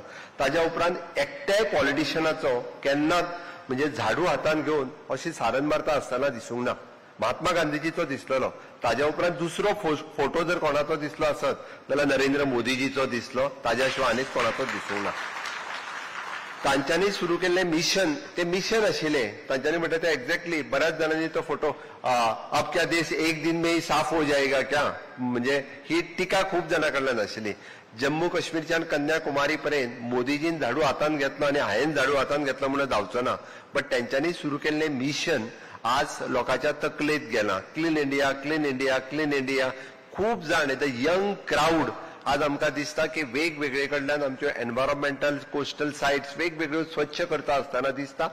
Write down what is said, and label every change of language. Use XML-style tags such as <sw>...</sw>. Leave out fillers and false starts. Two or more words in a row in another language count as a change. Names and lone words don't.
<kok>ताज्या उपरांत एकट्याय पॉलिटिशियनाचो केन्नाच म्हणजे झाडू हातान घेवन अशी सारन मारता आसतना दिसूंक ना. महात्मा गांधीजीचो दिसलेलो. ताज्या उपरांत दुसरो फोटो जर कोणाचो दिसलो आसत जाल्यार नरेंद्र मोदीजीचो दिसलो. ताज्या शिवाय आनीक कोणाचोच दिसूंक ना. तांच्यांनी सुरू केल्ले मिशन ते मिशन आशिल्ले. तांच्यांनी म्हणटा ते एक्झॅक्टली बऱ्याच जणांनी तो फोटो</kok> <hi>अब क्या देश एक दिन में ही साफ हो जाएगा क्या</hi> <kok>म्हणजे ही टिका खूप जाणां कडल्यान आशिल्ली. जम्मू काश्मीरच्यान कन्याकुमारी पर्यंत मोदीजीन झाडू हातान घेतलो आणि हांवें झाडू हातान घेतलो म्हणून जावचो ना. बट तेंच्यांनी सुरू केल्लें मिशन आज लोकांच्या तकलेंत गेलां.</kok> <en>Clean India, Clean India, Clean India.</en> <kok>खूप जाण</kok> <en>the young crowd</en> <kok>आज आमकां दिसता की वेगवेगळे कडल्यान आमच्यो</kok> <en>environmental coastal sites</en> <kok>वेगवेगळ्यो स्वच्छ करता आसतना दिसता.</kok>